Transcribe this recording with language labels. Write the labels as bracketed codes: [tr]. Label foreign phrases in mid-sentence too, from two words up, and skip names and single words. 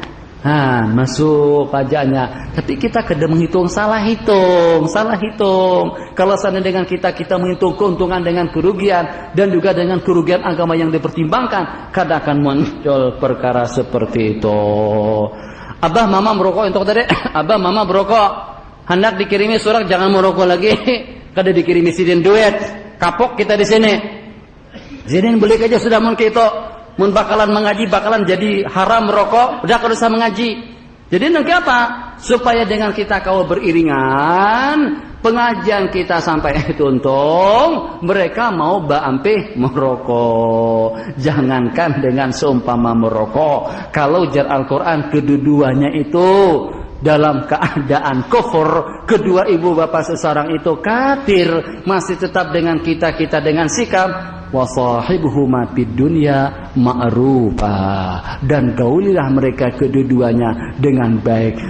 [bjn] Masuk pajaknya. Tapi kita kada menghitung, salah hitung. Kalau sana dengan kita menghitung keuntungan dengan kerugian dan juga dengan kerugian agama yang dipertimbangkan, kada akan muncul perkara seperti itu. Abah mama merokok untuk tadi. Abah mama merokok, hendak dikirimi surat jangan merokok lagi. Kada dikirimi sidin duit. Kapok kita di sini. Sidin balik aja sudah mun kita mun bakalan mengaji bakalan jadi haram merokok, udah kalau usah mengaji. Jadi nanti apa? Supaya dengan kita kau beriringan, pengajian kita sampai tuntung, mereka mau baampeh merokok. Jangankan dengan seumpama merokok, kalau jar Al-Quran kedua-duanya itu dalam keadaan kufur, kedua ibu bapak seseorang itu kafir, masih tetap dengan kita dengan sikap [ar] وصاحبهما في الدنيا معروفا, [bjn] dan gaulilah mereka kedua-duanya dengan baik.